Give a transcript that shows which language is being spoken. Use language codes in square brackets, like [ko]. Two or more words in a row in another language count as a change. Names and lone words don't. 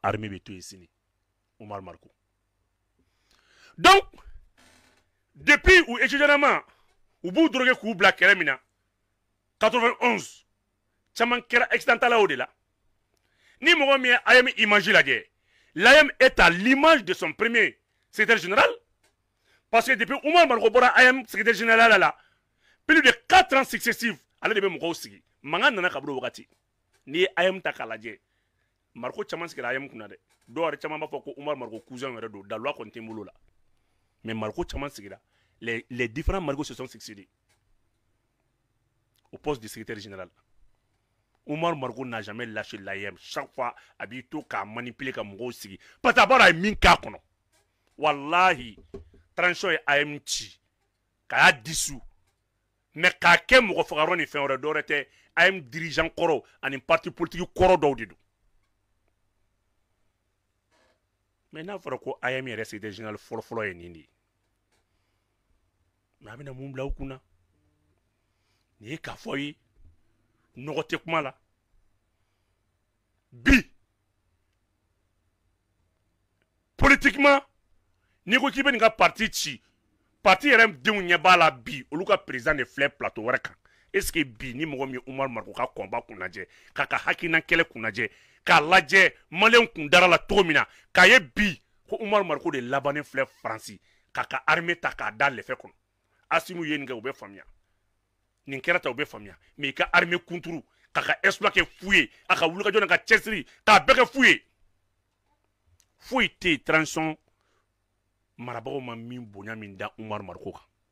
[bm] armée bɛ to yen sini Umaru Mariko donc depuis u étudiant u b'u drogué k'u bila kɛlɛ min na 91 caman kɛra accidental o de la ni mɔgɔ min ye AM image lajɛ [fr] l'AM est à l'image de son premier secrétaire général parce que depuis [bm] Umaru Mariko bɔra AM [fr] secrétaire général la plus de 4 ans successifs [bm] ale de bɛ mɔgɔw sigi mankan nana ka bɔ o wagati n'i ye AM ta k'a lajɛ Mariko caman sigira AM kunna dɛ dɔw yɛrɛ caman b'a fɔ ko Umaru Mariko cousin yɛrɛ don daluya kɔni tɛ n bolo la mais Mariko caman sigira [fr] les différents Mariko se sont succédés au poste de secrétaire général Umaru Mariko n'a jamais lâché l'AM chaque fois [bm] a b'i to k'a manipuler ka mɔgɔw sigi [fr] parce que [bm] a b'a dɔn a ye min k'a kɔnɔ wallahi transition ye AM ci k'a y'a dissous mais k'a kɛ mɔgɔ fagayɔrɔ ni fɛn wɛrɛ dɔwɛrɛ tɛ AM dirigeant kɔrɔ ani [fr] parti politique [bm] kɔrɔ dɔw de don mais n'a fɔra ko AM yɛrɛ secrétaire général fɔlɔfɔlɔ ye nin de ye mais a bɛna mun bila u kunna nin ye k'a fɔ ye nɔgɔ tɛ kuma la bi politiquement n'i ko k'i bɛ nin ka parti ci parti yɛrɛ denw ɲɛ b'a la bi olu ka président de filɛ plateau wɛrɛ kan [fr] est ce que [bm] bi ni mɔgɔ min ye Umaru Mariko ka combat kun lajɛ k'a ka hakilina kɛlɛ kun lajɛ k'a lajɛ maliyɛnw kun dara la cogo min na k'a ye bi ko Umaru Mariko de labannen filɛ Faransi k'a ka armée ta k'a da lɛfɛ kɔnɔ Asimu ye nin kɛ u bɛ faamuya nin kɛra ta u bɛ faamuya mais i ka armée kunturu k'a ka exploit kɛ fu ye a ka wulikajɔ n'a ka cɛsiri k'a bɛɛ kɛ fu ye foyi tɛ yen transition marabagaw ma min bonya min da Umaru Mariko kan